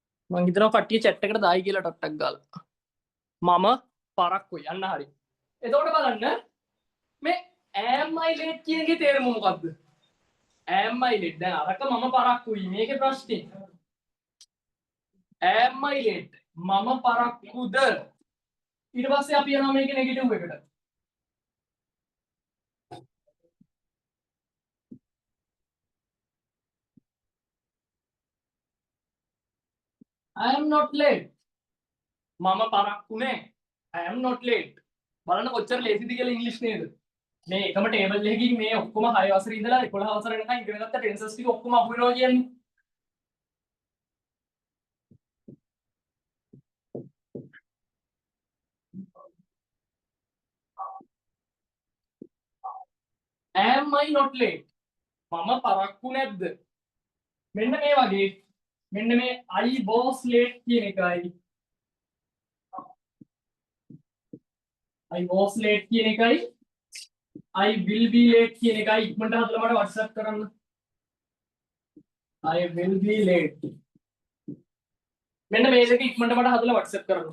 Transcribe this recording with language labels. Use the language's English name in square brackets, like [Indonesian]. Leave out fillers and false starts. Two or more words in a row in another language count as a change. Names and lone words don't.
[Sinhala] මං හිතනවා කට්ටිය chat එකට දායි කියලා ටක් ගාලා. මම පරක්කුයි යන්න හරි. එතකොට බලන්න මේ [English] am I late [Sinhala] කියන එකේ තේරුම මොකද්ද? [English] am I late [Sinhala] දැන් අරක මම පරක්කුයි මේකේ ප්‍රශ්නේ. [English] am I late [Sinhala] මම පරක්කුද? ඊට පස්සේ අපි යනවා මේකේ නෙගටිව් එකට. [English] I am not late. [Sinhala] මම පරක්කු නෑ. [English] I am not late. [Sinhala] බලන්න කොච්චර ලේසිද කියලා ඉංග්‍රීසි නේද? මේ එකම ටේබල් එකකින් මේ ඔක්කොම 6 වසරේ ඉඳලා 11 වසර වෙනකන් ඉගෙන ගත්ත ටෙන්සස් ටික ඔක්කොම අහු වෙනවා කියන්නේ. [English] Am I not late? [Sinhala] මම පරක්කු නැද්ද? මෙන්න මේ වගේ. මෙන්න මේ [English] I was late [Sinhala] කියන එකයි [English] I was late [Sinhala] කියන එකයි [English] I will be late [Sinhala] කියන එකයි ඉක්මනට හදලා මට WhatsApp කරන්න. [English] I will be late. [Sinhala] මෙන්න මේ දෙක ඉක්මනට මට හදලා WhatsApp කරන්න.